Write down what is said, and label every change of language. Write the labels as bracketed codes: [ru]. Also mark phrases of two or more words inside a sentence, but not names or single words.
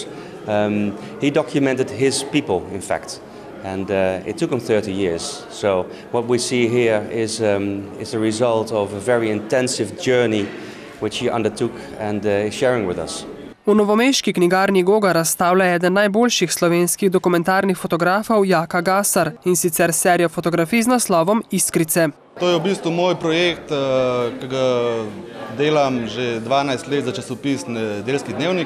[en] He documented his people, in fact, and it took him 30 years. So what we see here is the result of a very intensive journey which he undertook and is sharing with us. [sl] V novomeški knjigarni Goga razstavlja eden najboljših slovenskih dokumentarnih fotografov Jaka Gasar, in sicer serijo fotografij z naslovom Iskrice. To je v bistvu moj projekt, ki ga delam že 12 let za časopis Nedeljski dnevnik.